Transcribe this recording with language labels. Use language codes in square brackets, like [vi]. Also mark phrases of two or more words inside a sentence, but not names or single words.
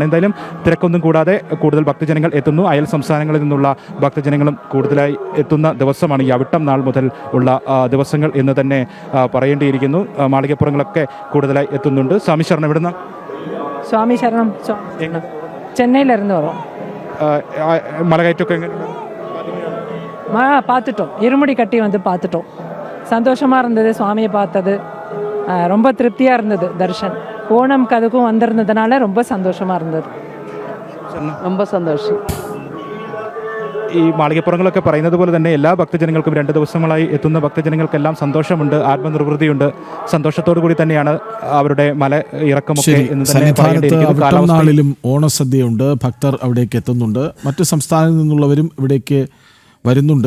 [ml] എന്തായാലും തിരക്കൊന്നും കൂടാതെ കൂടുതൽ ഭക്തജനങ്ങൾ എത്തുന്നു. അയൽ സംസ്ഥാനങ്ങളിൽ നിന്നുള്ള ഭക്തജനങ്ങളും കൂടുതലായി എത്തുന്ന ദിവസമാണ് ഈ അവിട്ടം നാൾ മുതൽ ഉള്ള ദിവസങ്ങൾ എന്ന് തന്നെ പറയേണ്ടിയിരിക്കുന്നു. മാളികപ്പുറങ്ങളൊക്കെ കൂടുതലായി എത്തുന്നുണ്ട്. സ്വാമി ശരണം, ഇവിടുന്ന് സ്വാമി ശരണം ചെന്നൈയിലിരുന്ന് വരും. മലകയറ്റമൊക്കെ എങ്ങനെ [ta] பார்த்துட்டோம். இருமுடி கட்டி வந்து பார்த்துட்டோம். சந்தோஷமாக இருந்தது சுவாமியை பார்த்தது. ரொம்ப திருப்தியாக இருந்தது தர்ஷன். ஓணம்க்கு அதுக்கும் வந்திருந்ததுனால ரொம்ப சந்தோஷமாக இருந்தது. ரொம்ப சந்தோஷம். [ml] ഈ മാളികപ്പുറങ്ങളൊക്കെ പറയുന്നത് പോലെ തന്നെ എല്ലാ ഭക്തജനങ്ങൾക്കും 2 ദിവസങ്ങളായി എത്തുന്ന ഭക്തജനങ്ങൾക്കെല്ലാം സന്തോഷമുണ്ട്, ആത്മനിർവൃതിയുണ്ട്. സന്തോഷത്തോടു കൂടി തന്നെയാണ് അവരുടെ മല ഇറക്കമൊക്കെ. നാളിലും ഓണസദ്യയുണ്ട്. ഭക്തർ അവിടേക്ക് എത്തുന്നുണ്ട്. മറ്റ് സംസ്ഥാനങ്ങളിൽ നിന്നുള്ളവരും ഇവിടേക്ക് വരുന്നുണ്ട്.